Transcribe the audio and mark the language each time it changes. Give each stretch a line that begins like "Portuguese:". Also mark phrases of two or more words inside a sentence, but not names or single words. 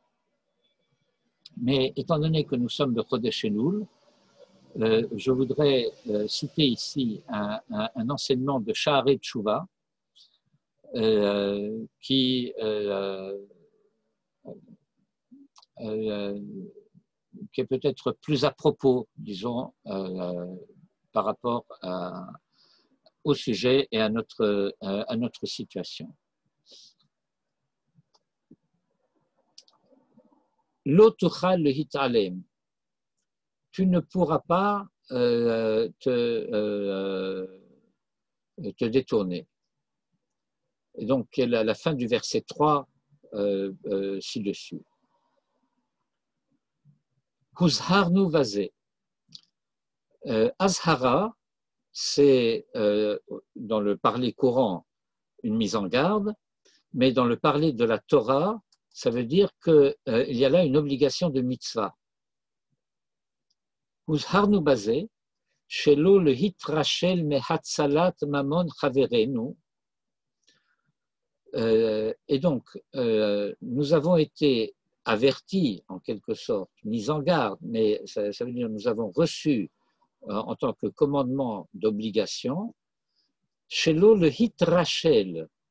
French: Mais étant donné que nous sommes de
Hebrew: חודש אלול,
French: je voudrais citer ici un enseignement de Sha'arei Tshuva qui est peut-être plus à propos, disons, par rapport au sujet et à notre situation.
Hebrew: לא תוכל להתעלם.
French: Tu ne pourras pas te détourner. Et donc, la fin du verset 3 ci-dessus.
Hebrew: הוזהרנו בזה.
French: Azhara, c'est dans le parler courant une mise en garde, mais dans le parler de la Torah, ça veut dire qu'il y a là une obligation de mitzvah.
Hebrew: הוזהרנו בזה, שלא להתרשל מהצלת ממון חברנו.
French: Et donc, nous avons été avertis, en quelque sorte, mis en garde, mais ça veut dire que nous avons reçu en tant que commandement d'obligation,
Hebrew: שלא להתרשל.